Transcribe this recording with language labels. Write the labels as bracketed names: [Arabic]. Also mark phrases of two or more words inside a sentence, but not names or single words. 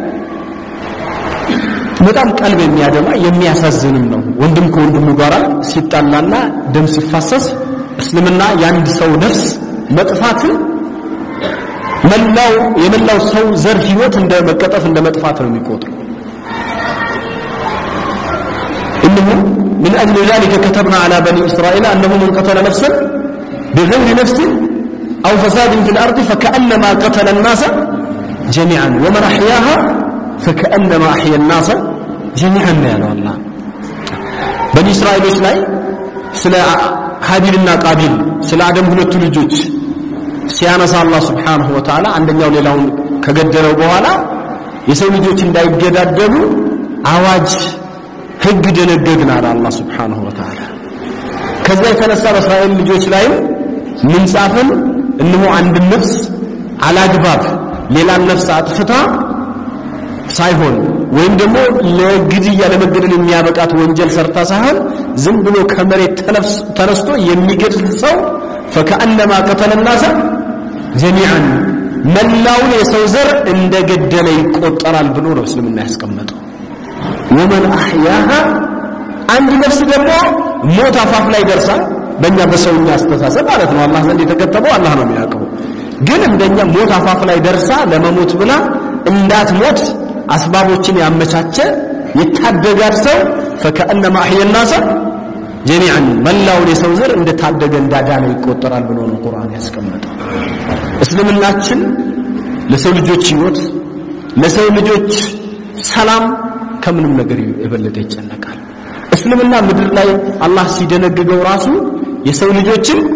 [Amharic] በጣም ቀልብ የሚያደማ የሚያሳዝንም ነው። ወንድም ከወንድሙ ጋር ሲጣላና ደም ሲፋሰስ እስልምና ያንድ ሰው ነፍስ መጥፋትን የመላው ሰው ዘር ህይወት እንደ መቀጠፍ እንደ መጥፋት ነው የሚቆጥረው። [Arabic] إنه من أجل ذلك كتبنا على بني إسرائيل أنه من قتل نفسا بغير نفس أو فساد في الأرض فكأنما قتل الناس جميعا ومن أحياها فكأنما أحيا الناس جميعا يا الله. بني إسرائيل [Amharic] ላይ ስለ ሀቢልና ቃቢል ስለ አደም ሁለቱ ልጆች ሲያነሳ አላህ [Arabic] سبحانه وتعالى [Amharic] አንደኛው ሌላውን ከገደለው በኋላ የሰው ልጆች እንዳይገዳደሉ አዋጅ ህግ ደነገግና አላህ [Arabic] سبحانه وتعالى። [Amharic] ከዛ የተነሳ በእስራኤል ልጆች ላይ ምን ጻፈን እነሆ አንድ ነፍስ አላግባብ ሌላ ነፍስ አጥፍታ ሳይሆን ወይም ደግሞ ለግድያ ለመገደል የሚያበቃት ወንጀል ሰርታ ሳይሆን ዝም ብሎ ከመሬት ተነስቶ የሚገድል ሰው [Arabic] فكأنما قتل الناس جميعا [Amharic] መላውን የሰው ዘር እንደገደለ ይቆጠራል ብሎ ነው እስልምና ያስቀመጠው። [Arabic] ومن احياها [Amharic] አንድ ነፍስ ደግሞ ሞት አፋፍ ላይ ደርሳ በእኛ በሰውኛ አስተሳሰብ ማለት ነው አላህ ዘንድ የተከተበው አላህ ነው የሚያውቀው። ግን እንደኛ ሞት አፋፍ ላይ ደርሳ ለመሞት ብላ እንዳትሞት አስባቦችን ያመቻቸ የታደጋት ሰው [Arabic] فكأنما احيا الناس جميعا [Amharic] መላውን የሰው ዘር እንደታደገ እንዳዳነ ይቆጠራል ብሎ ነው ቁርአን ያስቀመጠው። እስልምናችን ለሰው ልጆች ህይወት ለሰው ልጆች ሰላም ከምንም ነገር የበለጠ ይጨነቃል። እስልምና ምድር ላይ አላህ ሲደነግገው ራሱ የሰው ልጆችን